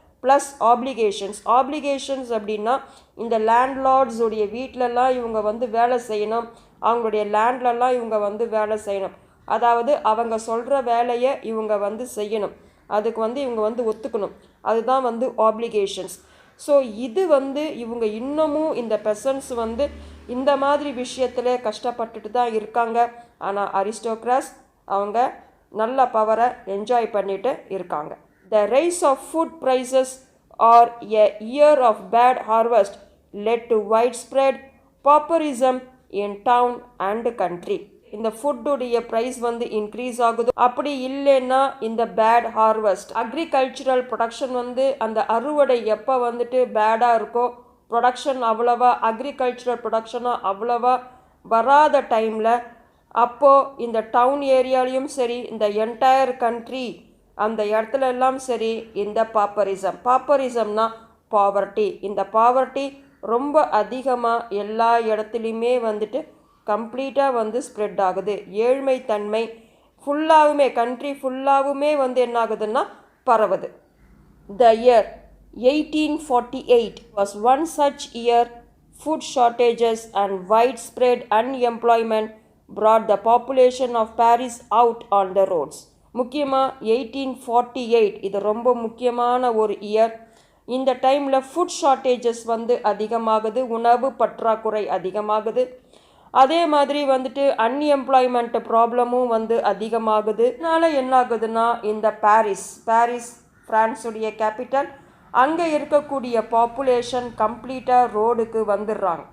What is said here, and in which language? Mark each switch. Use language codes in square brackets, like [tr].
[ta] Plus applications அப்படின்னா இந்த லேண்ட்லார்ட்ஸுடைய வீட்டிலலாம் இவங்க வந்து வேலை செய்யணும், அவங்களுடைய லேண்ட்லலாம் இவங்க வந்து வேலை செய்யணும், அதாவது அவங்க சொல்கிற வேலையை இவங்க வந்து செய்யணும், அதுக்கு வந்து இவங்க வந்து ஒத்துக்கணும், அதுதான் வந்து ஆப்ளிகேஷன்ஸ். ஸோ இது வந்து இவங்க இன்னமும் இந்த பெசன்ஸ் வந்து இந்த மாதிரி விஷயத்தில் கஷ்டப்பட்டுட்டு தான் இருக்காங்க. ஆனால் அரிஸ்டோக்ராஸ் அவங்க நல்ல பவரை என்ஜாய் பண்ணிட்டு இருக்காங்க. [en] The rise of food prices or a year of bad harvest led to widespread pauperism in town and country. [ta] இந்த ஃபுட்டுடைய ப்ரைஸ் வந்து இன்க்ரீஸ் ஆகுது. அப்படி இல்லைன்னா இந்த பேட் ஹார்வெஸ்ட், அக்ரிகல்ச்சுரல் ப்ரொடக்ஷன் வந்து அந்த அறுவடை எப்போ வந்துட்டு பேடாக இருக்கோ, ப்ரொடக்ஷன் அவ்வளவா அக்ரிகல்ச்சுரல் ப்ரொடக்ஷனாக அவ்வளவா வராத டைமில், அப்போது இந்த டவுன் ஏரியாலையும் சரி, இந்த என்டையர் கண்ட்ரி அந்த இடத்துல எல்லாம் சரி, இந்த பாப்பரிசம்னா பாவர்ட்டி, இந்த பாவர்ட்டி ரொம்ப அதிகமாக எல்லா இடத்துலையுமே வந்துட்டு கம்ப்ளீட்டாக வந்து ஸ்ப்ரெட் ஆகுது. ஏழ்மை தன்மை ஃபுல்லாகவுமே கண்ட்ரி ஃபுல்லாகவுமே வந்து என்ன ஆகுதுன்னா பரவுது. [en] The year 1848 was one such year. Food shortages and widespread unemployment brought the population of Paris out on the roads. [ta] முக்கியமாக 1848 இது ரொம்ப முக்கியமான ஒரு இயர். இந்த டைமில் ஃபுட் ஷார்ட்டேஜஸ் வந்து அதிகமாகுது, உணவு பற்றாக்குறை அதிகமாகுது. அதே மாதிரி வந்துட்டு அன்எம்ப்ளாய்மெண்ட் ப்ராப்ளமும் வந்து அதிகமாகுது. அதனால் என்ன ஆகுதுன்னா இந்த பாரிஸ் ஃப்ரான்ஸுடைய கேபிட்டல், அங்கே இருக்கக்கூடிய பாப்புலேஷன் கம்ப்ளீட்டாக ரோடுக்கு வந்துடுறாங்க.